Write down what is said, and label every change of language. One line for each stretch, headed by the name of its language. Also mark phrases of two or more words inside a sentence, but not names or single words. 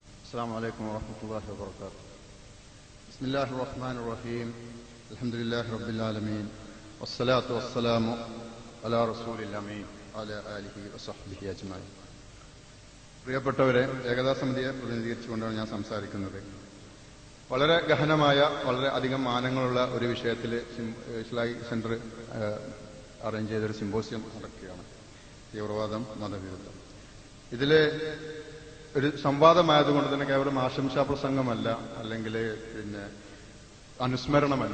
Arabic: السلام عليكم ورحمة الله وبركاته. بسم الله الرحمن الرحيم. الحمد لله رب العالمين والصلاة والسلام على رسول الأمين وعلى آله وصحبه أجمعين.
Malayalam: പ്രിയപ്പെട്ടവരെ, ഏകതാ സമിതിയെ പ്രതിനിധീകരിച്ചുകൊണ്ടാണ് ഞാൻ സംസാരിക്കുന്നത്. വളരെ ഗഹനമായ വളരെ അധികം മാനങ്ങളുള്ള ഒരു വിഷയത്തിൽ ഇസ്ലാഹി സെന്റർ അറേഞ്ച് ചെയ്തൊരു സിമ്പോസിയം നടക്കുകയാണ്. തീവ്രവാദം, മതവിരുദ്ധം. ഇതിലെ ഒരു സംവാദമായതുകൊണ്ട് തന്നെ കേവലം ആശംസാ പ്രസംഗമല്ല, അല്ലെങ്കിൽ അനുസ്മരണമല്ല.